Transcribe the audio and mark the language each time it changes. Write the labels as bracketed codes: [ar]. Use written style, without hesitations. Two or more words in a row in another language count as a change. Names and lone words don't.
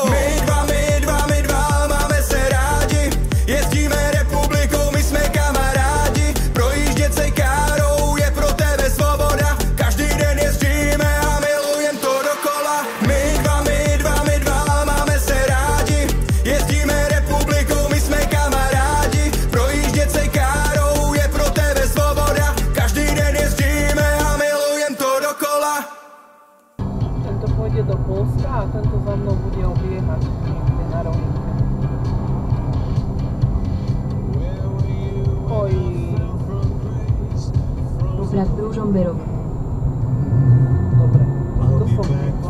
[cs] My dva, máme se rádi, jezdíme republikou, my jsme kamarádi, projíždět se károu je pro tebe svoboda, každý den jezdíme a milujem to dokola. My dva, máme se rádi, jezdíme republikou, my jsme kamarádi, projíždět se károu je pro tebe svoboda, každý den jezdíme a milujem to dokola. [sk] Tento pôjde do Polska a tento za mnou bude obiehať niekde na rovinke. Oj. Nad Ružomberok. Dobre, to som řekla.